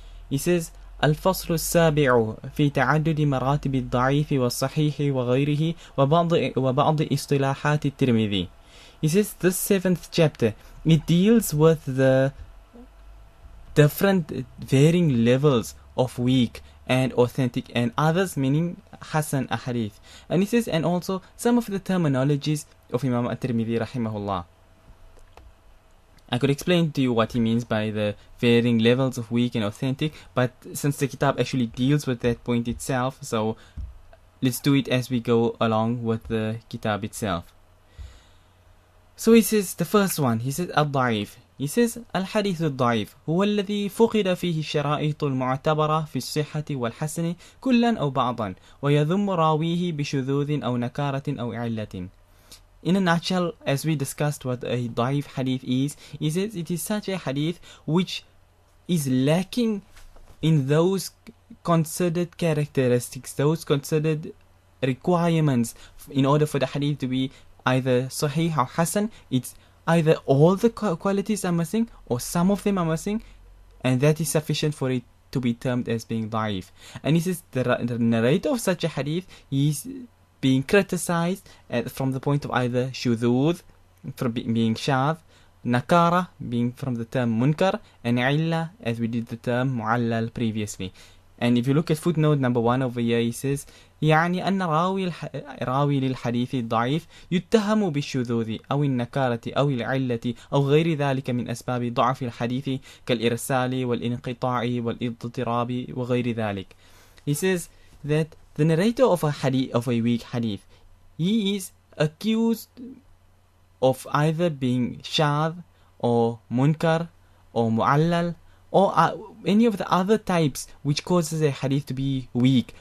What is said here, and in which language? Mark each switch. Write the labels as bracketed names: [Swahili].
[English] He says, [Arabic] الفصل السابع في تعدد مراتب الضعيف والصحيح وغيره وبعض اصطلاحات الترمذي. [English] He says this 7th chapter, it deals with the different varying levels of weak and authentic and others, meaning Hasan ahadith. And he says, and also some of the terminologies of Imam at-tirmidhi rahimahullah. I could explain to you what he means by the varying levels of weak and authentic, but since the kitab actually deals with that point itself, so let's do it as we go along with the kitab itself. So he says, the first one, he says, al-da'if. He says, [Arabic] الحديث الضعيف هو الذي فقد فيه الشرائط المعتبرة في الصحة والحسن كلا أو بعضا ويذم راويه بشذوذ أو نكارة أو علة. [English] In a nutshell, as we discussed what a da'if hadith is, he says it is such a hadith which is lacking in those considered characteristics, those considered requirements in order for the hadith to be either sahih or hasan. It's either all the qualities are missing or some of them are missing, and that is sufficient for it to be termed as being da'if. And he says the narrator of such a hadith is being criticized from the point of either shudud, from being shadh, nakara, being from the term munkar, and illa, as we did the term mu'allal previously. And if you look at footnote number 1 over here, he says, [Arabic] يعني أن راوي للحديث الضعيف يتهم بالشذوذ أو النكارة أو العلة أو غير ذلك من أسباب ضعف الحديث كالإرسال والانقطاع والاضطراب وغير ذلك. [English] He says that the narrator of a hadith, of a weak hadith, he is accused of either being shadh or munkar or mu'allal or any of the other types which causes a hadith to be weak.